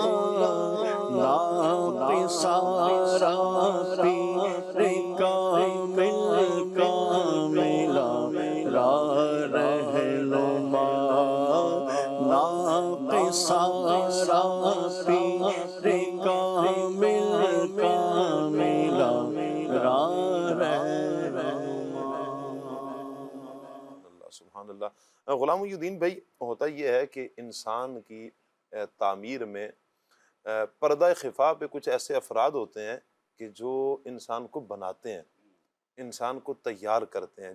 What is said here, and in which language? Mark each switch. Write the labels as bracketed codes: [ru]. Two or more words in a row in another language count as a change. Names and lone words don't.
[fa] ناقصارا پیر کامل کاملا را رہنما، ناقصارا پیر کامل کاملا را رہنما۔ [ar] اللہ، سبحان اللہ۔ [ur] غلام محی الدین بھائی، ہوتا یہ ہے کہ انسان کی تعمیر میں پردہ خفا پہ کچھ ایسے افراد ہوتے ہیں کہ جو انسان کو بناتے ہیں، انسان کو تیار کرتے ہیں۔